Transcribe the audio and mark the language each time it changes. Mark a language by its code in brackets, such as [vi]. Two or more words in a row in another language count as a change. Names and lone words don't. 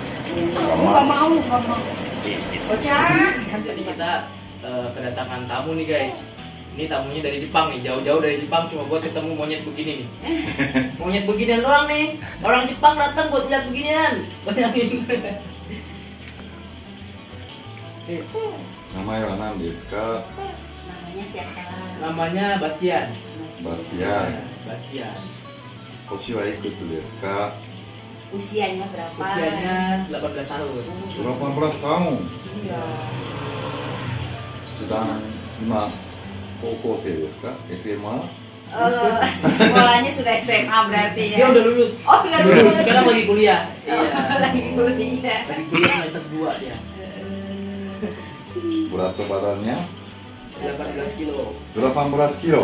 [id] Enggak mau. Bocah. Jadi kita kedatangan tamu nih guys. Ini tamunya dari Jepang nih, jauh-jauh dari Jepang cuma buat ketemu monyet begini nih. Monyet beginian doang nih. Orang Jepang datang buat lihat beginian. Bayangin. [ja] 名前は何ですか？ [id] Namanya siapa? Namanya Bastian. Bastian. Bastian. [ja] 年はいくつですか？ [id] Usianya berapa? Usianya 18 tahun. 18 tahun. Iya. [ja] Sedang 今高校生ですか？ SMA？ [id] Sekolahnya sudah SMA berarti ya. Dia udah lulus. Oh, udah Lulus. lulus. Sekarang lagi kuliah. Iya. Lagi kuliah. Lagi kuliah semester 2 dia. Berat badannya 18 kilo. 18 kilo.